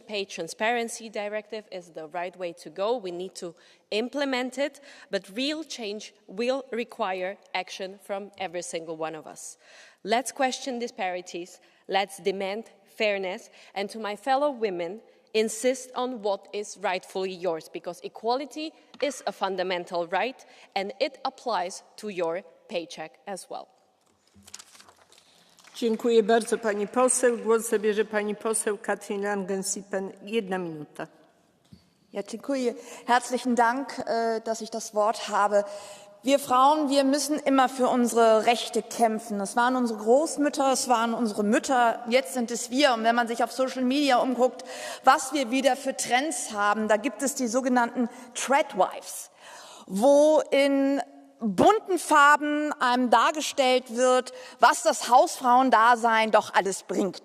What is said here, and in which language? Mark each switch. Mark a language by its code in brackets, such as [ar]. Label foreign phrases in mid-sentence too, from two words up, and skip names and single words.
[en] Pay Transparency Directive is the right way to go. We need to implement it, but real change will require action from every single one of us. Let's question disparities, let's demand fairness, and to my fellow women, insist on what is rightfully yours, because equality is a fundamental right, and it applies to your paycheck as well. [pl] Dziękuję bardzo pani poseł. Głos zabierze pani poseł Katrin Langen-Siepen. 1 minuta. Ja, dziękuję. [de] Herzlichen Dank, dass ich das Wort habe. Wir Frauen, wir müssen immer für unsere Rechte kämpfen. Das waren unsere Großmütter, es waren unsere Mütter, jetzt sind es wir. Und wenn man sich auf [en] Social Media [de] umguckt, was wir wieder für Trends haben, da gibt es die sogenannten Threadwives, wo in bunten Farben einem dargestellt wird, was das Hausfrauendasein doch alles bringt.